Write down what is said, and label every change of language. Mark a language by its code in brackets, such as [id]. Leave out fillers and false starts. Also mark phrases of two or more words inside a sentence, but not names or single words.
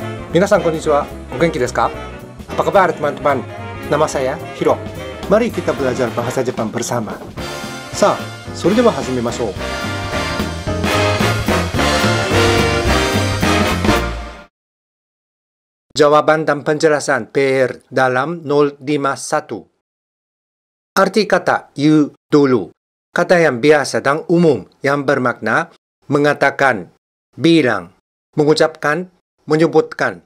[ja] 皆さんこんにちは、お元気ですか? [id] Apa kabar teman-teman? Nama saya Hiro. Mari kita belajar bahasa Jepang bersama. [ja] Sa, それでは始めましょう. [id] Jawaban dan penjelasan PR dalam 051. Arti kata you dulu. Kata yang biasa dan umum yang bermakna mengatakan, bilang, mengucapkan, menyebutkan.